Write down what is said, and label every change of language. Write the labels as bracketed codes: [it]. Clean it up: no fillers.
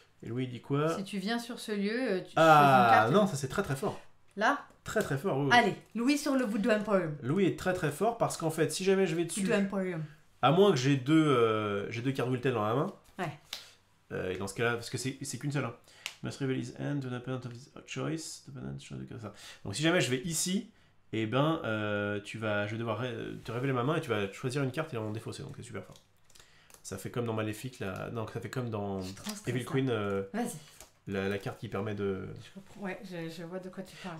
[fr] Et Louis il dit quoi? Si tu viens sur ce lieu, tu choisis une Ah carte. non, ça c'est très très fort. Là, Très très fort. Oui, oui. allez, Louis sur le Voodoo Emporium. Louis est très très fort parce qu'en fait, si jamais je vais dessus, Voodoo Emporium. à moins que j'ai deux cartes Wiltel dans la main. Ouais. Et dans ce cas-là, parce que c'est qu'une seule. Hein. [en] Must reveal his hand to an opponent of his choice. [fr] Ça. Donc si jamais je vais ici, et ben je vais devoir te révéler ma main et tu vas choisir une carte et en défausser. Donc c'est super fort. Ça fait comme dans Maléfique, là. Non, ça fait comme dans Je suis trop stressée. Evil Queen, Vas-y. la carte qui permet de. Je comprends. Ouais, je vois de quoi tu parles.